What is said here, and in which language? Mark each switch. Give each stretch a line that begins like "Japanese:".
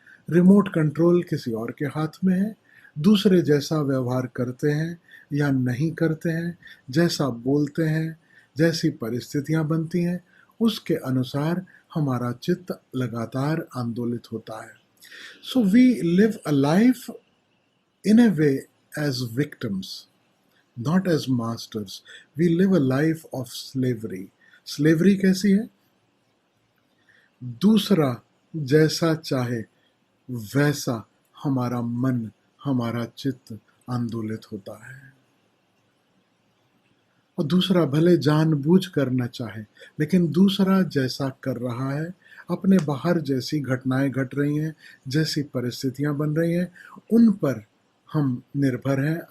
Hindi: Remote control किसी और के हाथ में है। दूसरे जैसा व्यवहार करते हैं या नहीं करते हैं, जैसा बोलते हैं, जैसी परिस्थितियां बनती हैं, उसके अनुसार हमारा चित्त लगातार आंदोलित होता है।
English: So we live a life in a way as victims, not as masters. We live a life of slavery.
Hindi: Slavery कैसी है? दूसरा जैसा चाहे वैसा हमारा मन, हमारा चित्त आंदोलित होता है, और दूसरा भले जानबूझ कर न चाहे, लेकिन दूसरा जैसा कर रहा है, अपने बाहर जैसी घटनाएं घट रही हैं, जैसी परिस्थितियां बन रही हैं, उन पर हम निर्भर हैं।